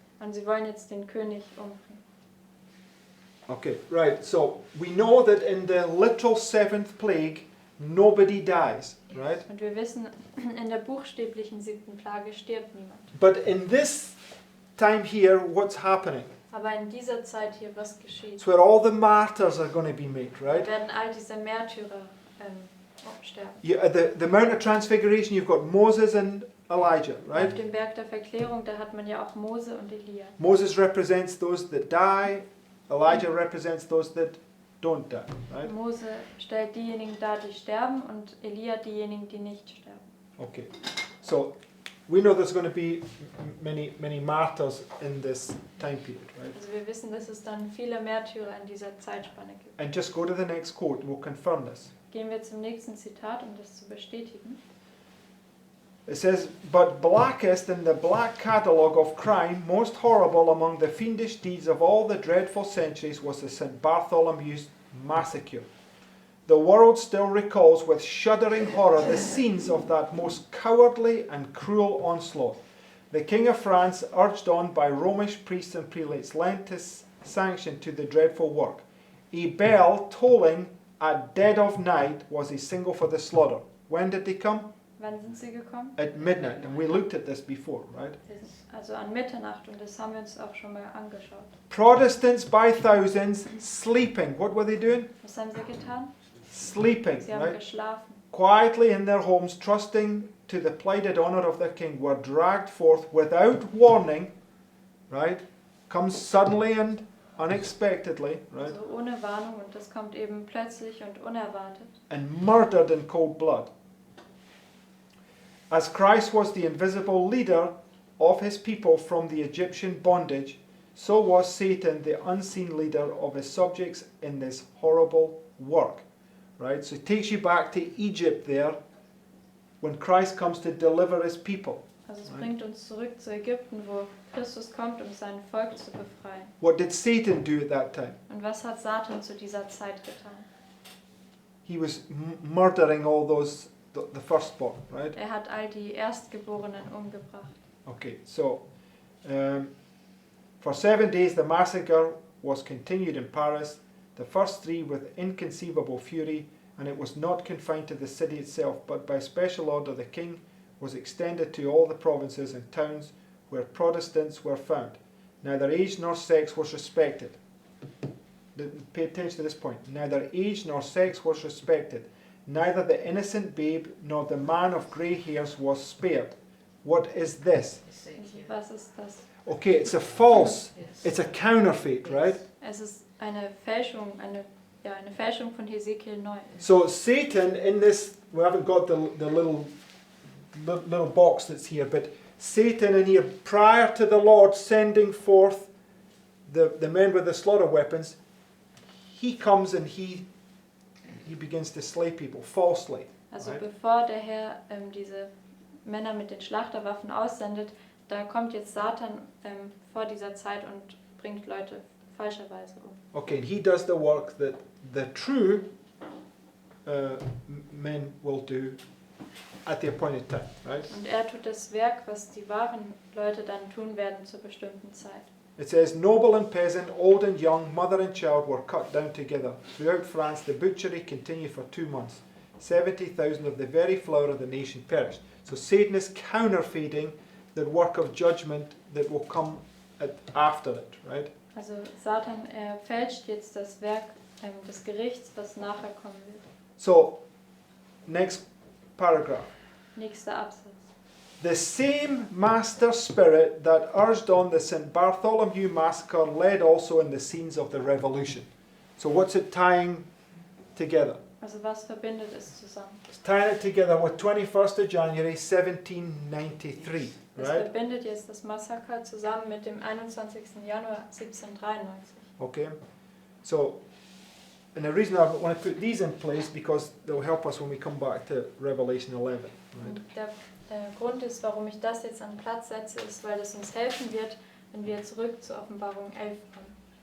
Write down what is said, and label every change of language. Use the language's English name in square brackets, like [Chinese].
[German] Und sie wollen jetzt den König umbringen. [English] Okay, right, so we know that in the literal seventh plague, nobody dies, right? [German] Und wir wissen, in der buchstäblichen 7. Plage stirbt niemand. [English] But in this time here, what's happening? [German] Aber in dieser Zeit hier, was geschieht? [English] It's where all the martyrs are going to be made, [German] Da [English] right? [German] werden all diese Märtyrer sterben. [English] The Mount of Transfiguration, you've got Moses and Elijah, [German] Auf [English] right? [German] dem Berg der Verklärung, da hat man ja auch Mose und Elia. [English] Moses represents those that die, Elijah represents those that don't die, right? [German] Mose stellt diejenigen dar, die sterben, und Elia diejenigen, die nicht sterben. [English] Okay. So we know there's going to be many martyrs in this time period, right? [German] Also wir wissen, dass es dann viele Märtyrer in dieser Zeitspanne gibt. [English] And just go to the next quote and we'll confirm this. [German] Gehen wir zum nächsten Zitat, um das zu bestätigen. [English] It says, but blackest in the black catalogue of crime, most horrible among the fiendish deeds of all the dreadful centuries was the St. Bartholomew's massacre. The world still recalls with shuddering horror the scenes of that most cowardly and cruel onslaught. The King of France, urged on by Romish priests and prelates, lent his sanction to the dreadful work. A bell tolling at dead of night was a signal for the slaughter. When did they come? [German] Wann sind sie gekommen? [English] At midnight, and we looked at this before, right? [German] Also an Mitternacht, und das haben wir uns auch schon mal angeschaut. [English] Protestants by thousands sleeping. What were they doing? [German] Was haben sie getan? [English] Sleeping, [German] Sie haben [English] right? [German] geschlafen. [English] Quietly in their homes, trusting to the plighted honour of their king, were dragged forth without warning, right? Comes suddenly and unexpectedly, right? [German] Also ohne Warnung, und das kommt eben plötzlich und unerwartet. [English] And murdered in cold blood. As Christ was the invisible leader of his people from the Egyptian bondage, so was Satan the unseen leader of his subjects in this horrible work. Right? So it takes you back to Egypt there when Christ comes to deliver his people. [German] Also es bringt uns zurück zu Ägypten, wo Christus kommt, um sein Volk zu befreien. [English] What did Satan do at that time? [German] Und was hat Satan zu dieser Zeit getan? [English] He was murdering all those, the firstborn, right? [German] Er hat all die Erstgeborenen umgebracht. [English] Okay, so for 7 days the massacre was continued in Paris, the first 3 with inconceivable fury, and it was not confined to the city itself, but by special order the king was extended to all the provinces and towns where Protestants were found. Neither age nor sex was respected. Pay attention to this point. Neither age nor sex was respected. Neither the innocent babe nor the man of grey hairs was spared. What is this? Was ist das? Okay, it's a false, it's a counterfeit, right? [German] Es ist eine Fälschung, eine Fälschung von Hesekiel 9. [English] So Satan in this, we haven't got the little box that's here, but Satan in here, prior to the Lord sending forth the men with the slaughter weapons, he comes and he begins to slay people falsely. [German] Also [English] right? [German] bevor der Herr diese Männer mit den Schlachterwaffen aussendet, da kommt jetzt Satan vor dieser Zeit und bringt Leute falscherweise um. [English] Okay, and he does the work that the true men will do at the appointed time, right? [German] Und er tut das Werk, was die wahren Leute dann tun werden zur bestimmten Zeit. [English] It says, noble and peasant, old and young, mother and child were cut down together. Throughout France, the butchery continued for 2 months. 70,000 of the very flower of the nation perished. So Satan is counterfeiting the work of judgment that will come after it, right? [German] Also Satan fälscht jetzt das Werk des Gerichts, was nachher kommen wird. [English] So, next paragraph. [German] Nächster Absatz. [English] The same master spirit that urged on the St. Bartholomew massacre led also in the scenes of the revolution. So what's it tying together? [German] Also was verbindet es zusammen? [English] It's tying it together with 21st of January 1793, [German] Es [English] right? [German] verbindet jetzt das Massaker zusammen mit dem 21. Januar 1793. [English] Okay, so, and the reason I want to put these in place because they'll help us when we come back to Revelation 11, right? [German] Der Grund ist, warum ich das jetzt an Platz setze, ist, weil es uns helfen wird, wenn wir zurück zur Offenbarung 11 kommen.